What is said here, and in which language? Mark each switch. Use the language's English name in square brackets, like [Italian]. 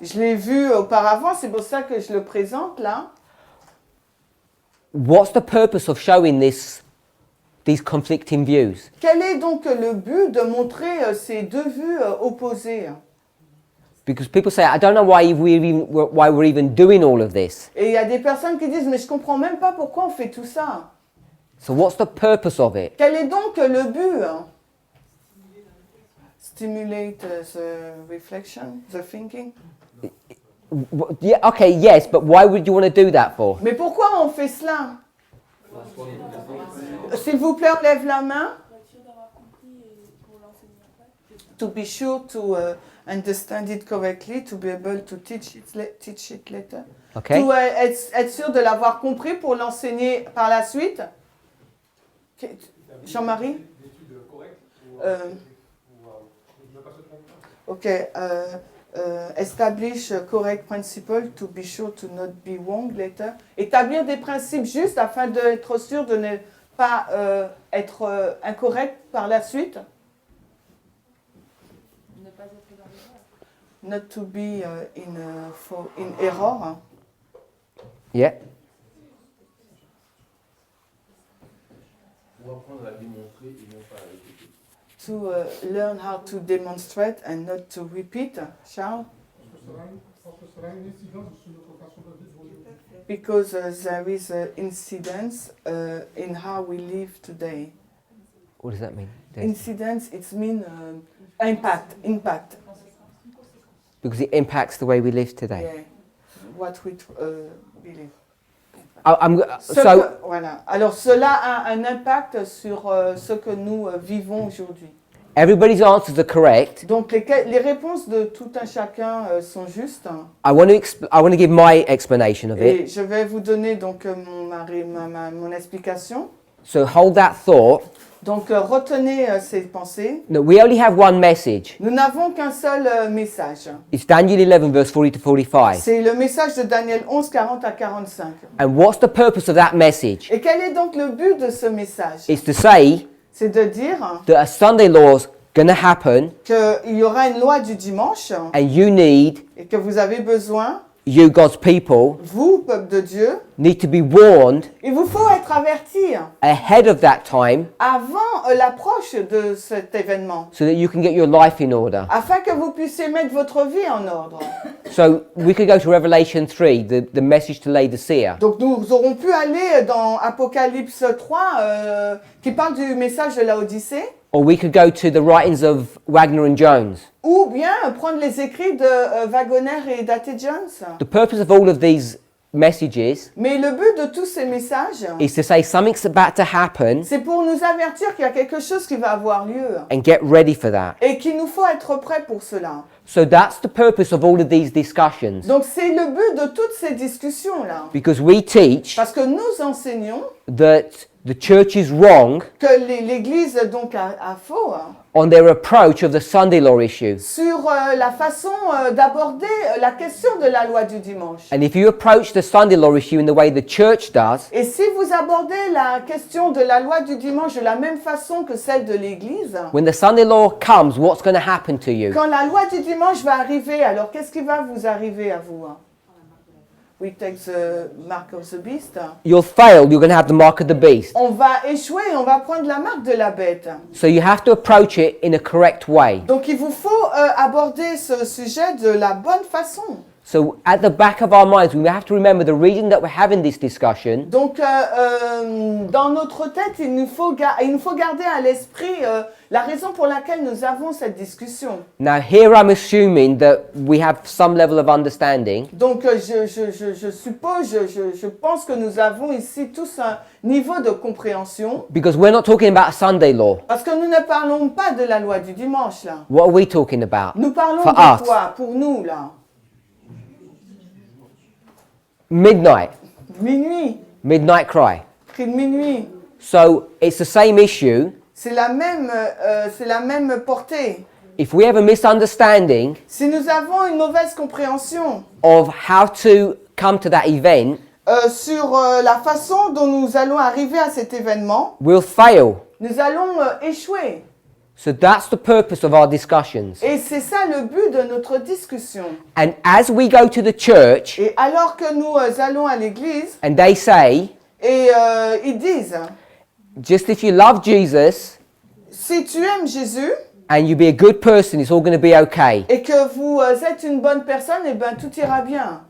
[French] je l'ai vu auparavant, c'est pour ça que je le présente là. [English] what's the purpose of showing these conflicting views? [French] Quel est donc le but de montrer ces deux vues opposées? [English] Because people say, I don't know why we're even doing all of this. [French] Et il y a des personnes qui disent, mais je comprends même pas pourquoi on fait tout ça. [English] So what's the purpose of it? [French] Quel est donc le but? [English] Stimulate the reflection, the thinking. Yeah, okay, yes, but why would you want to do that for? [French] Mais pourquoi on fait cela? S'il vous plaît, on lève la main. [English] To be sure to understand it correctly, to be able to teach it later. Okay. [French] To être sûr de l'avoir compris pour l'enseigner par la suite. Jean-Marie? Ok. [English] Establish a correct principle to be sure to not be wrong later. [French] Établir des principes justes afin d'être sûr de ne pas être incorrect par la suite. Ne pas être dans l'erreur. [English] Not to be in error. Yeah. [French] Ou apprendre à démontrer et non pas à répéter. [English] To learn how to demonstrate and not to repeat. Charles? [French] Parce que cela a une incidence sur notre façon de vivre aujourd'hui. [English] Because there is an incidence in how we live today. What does that mean? Incidence, it means impact. Because it impacts the way we live today. Yeah. What we believe. Voilà. [French] Alors cela a un impact sur ce que nous vivons aujourd'hui. [English] Everybody's answers are correct. [French] Donc les réponses de tout un chacun sont justes. [English] I want to give my explanation of [French] Et [English] it. [French] je vais vous donner donc mon explication. [English] So hold that thought. [French] Donc retenez ces pensées. [English] No, we only have one message. [French] Nous n'avons qu'un seul message. [English] It's Daniel 11 verse 40 to 45. [French] C'est le message de Daniel 11, 40 à 45. [English] And what's the purpose of that message? [French] Et quel est donc le but de ce message? [English] It's to say [French] C'est de dire [English] that a Sunday law's going to happen [French] qu'il y aura une loi du dimanche [English] and you need, [French] et que vous avez besoin, [English] you God's people, [French] vous, peuple de Dieu, [English] need to be warned [French] il vous faut être avertis [English] ahead of that time [French] avant l'approche de cet événement, [English] so that you can get your life in order. [French] afin que vous puissiez mettre votre vie en ordre. [English] So we could go to Revelation 3, the message to Laodicea. [French] Donc nous aurons pu aller dans Apocalypse 3 qui parle du message de la Odyssée, [English] Or we could go to the writings of Wagner and Jones. [French] ou bien prendre les écrits de Wagner et d'A.T. Jones. [English] The purpose of all of these messages [French] Mais le but de tous ces messages, [English] is to say something's about to happen [French] c'est pour nous avertir qu'il y a quelque chose qui va avoir lieu [English] and get ready for that. [French] et qu'il nous faut être prêt pour cela. [English] So that's the purpose of all of these discussions. [French] Donc c'est le but de toutes ces discussions-là. [English] Because we teach [French] Parce que nous enseignons [English] that the church is wrong [French] que l'Église donc a faux [English] on their approach of the Sunday law issue. [French] sur la façon d'aborder la question de la loi du dimanche. [English] And if you approach the Sunday law issue in the way the church does, [French] Et si vous abordez la question de la loi du dimanche de la même façon que celle de l'Église, [English] when the Sunday law comes, what's going to happen to you? [French] quand la loi du dimanche va arriver, alors qu'est-ce qui va vous arriver à vous? [English] We take the mark of the beast. You'll fail, you're going to have the mark of the beast. [French] On va échouer, on va prendre la marque de la bête. [English] So you have to approach it in a correct way. [French] Donc il vous faut aborder ce sujet de la bonne façon. [English] So at the back of our minds, we have to remember the reason that we're having this discussion [French] Donc dans notre tête, il nous faut garder à l'esprit la raison pour laquelle nous avons cette discussion. [English] Now here I'm assuming that we have some level of understanding. [French] Donc je suppose, je pense que nous avons ici tous un niveau de compréhension. [English] Because we're not talking about a Sunday law. [French] Parce que nous ne parlons pas de la loi du dimanche là. [English] What are we talking about? [French] Nous parlons [English] For [French] de [English] us. [French] quoi pour nous là? [English] Midnight. Midnight, Cry. [French] cri de minuit. [English] So it's the same issue, [French] C'est la même portée. [English] if we have a misunderstanding [French] si nous avons une mauvaise compréhension [English] of how to come to that event, [French] sur la façon dont nous allons arriver à cet événement, [English] we'll fail. [French] nous allons échouer. [English] So that's the purpose of our discussions. [French] Et c'est ça le but de notre discussion. [English] And as we go to the church [French] Et alors que nous allons à l'église, [English] and they say, [French] et ils disent, [English] just if you love Jesus [French] si tu aimes Jésus [English] and you be a good person, it's all going to be okay. [French] et que vous êtes une bonne personne, eh ben tout ira bien.